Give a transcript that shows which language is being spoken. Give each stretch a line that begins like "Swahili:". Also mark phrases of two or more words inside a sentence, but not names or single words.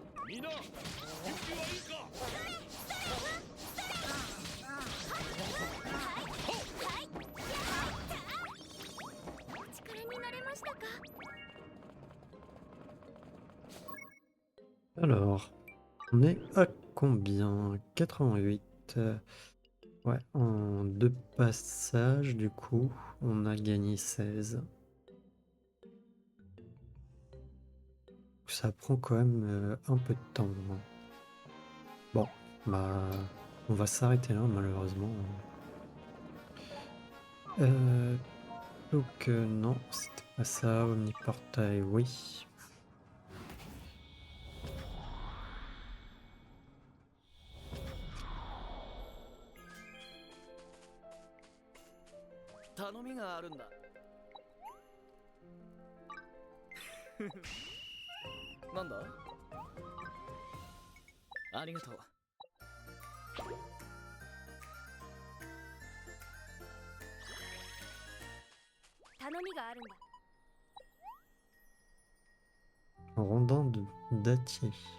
Japanese: みんな準備はいいか。お力になれましたか？
French: Alors, on est à combien? 88. Ouais, en 2 passages, du coup, on a gagné 16. Ça prend quand même un peu de temps, hein. Bon, bah, on va s'arrêter là, malheureusement. Donc, non, c'était pas ça. Omniportail, oui.
Japanese: 頼みがあるんだ。なんだ？ありがとう。頼みがあるんだ。
French: Rondin d'Atier.